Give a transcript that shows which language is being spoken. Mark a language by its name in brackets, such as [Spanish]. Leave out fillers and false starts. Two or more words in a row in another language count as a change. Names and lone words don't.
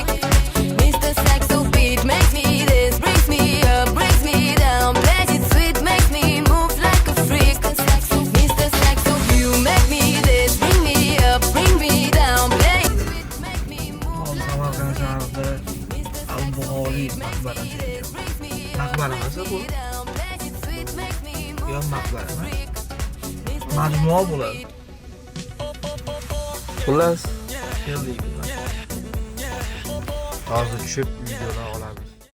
[English] Mr. Saxo beat makes me this, brings me up, brings me down. Play it sweet, makes me move like a freak. Mr. Saxo, you make me this, bring me up, bring me down. Play sweet, make me move like a [Uzbek] Samarqand [English] freak. [Uzbek] shahrida Al-Buxoriy maqbarasi. Maqbara emas bu. Yo, maqbara emas. Majmua bo'ladi. Xullas, Keldik. Hozir tushib videodan olamiz.